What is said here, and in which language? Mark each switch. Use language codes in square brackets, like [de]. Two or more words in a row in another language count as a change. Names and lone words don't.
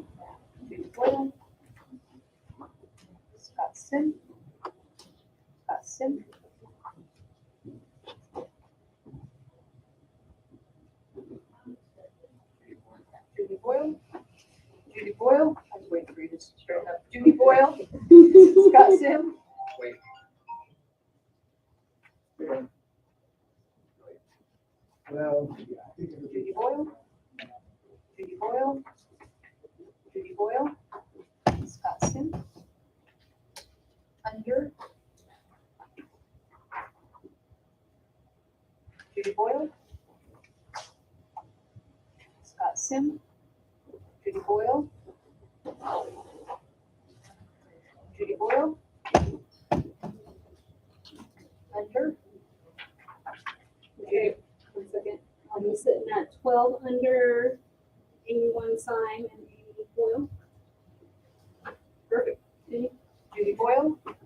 [en] Judy Boyle. Scott Syme. Scott Syme. Judy Boyle. Judy Boyle. I was waiting for you to straighten up. Judy Boyle. Scott Syme. Well, Judy Boyle. Judy Boyle. Judy Boyle. Scott Syme. Under. Judy Boyle. Scott Syme. Judy Boyle. Judy Boyle. Under. Okay, 1 second. I'm sitting at 12 under, 81 Syme, and 80 Boyle. Perfect. Judy Boyle.